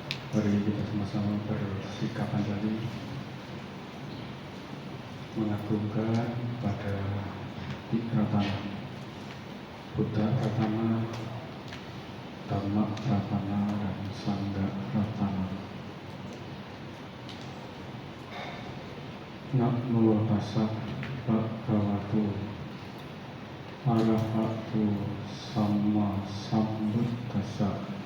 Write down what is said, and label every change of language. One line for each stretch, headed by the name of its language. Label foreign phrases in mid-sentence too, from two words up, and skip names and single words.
Indonesian: Mari kita sama-sama bersikap Anjali mengagungkan pada Ratana, Buddha Ratana, Dhamma Ratana, dan Sangha Ratana.
Pali: Namo tassa bhagavato arahato samma sambuddhassa.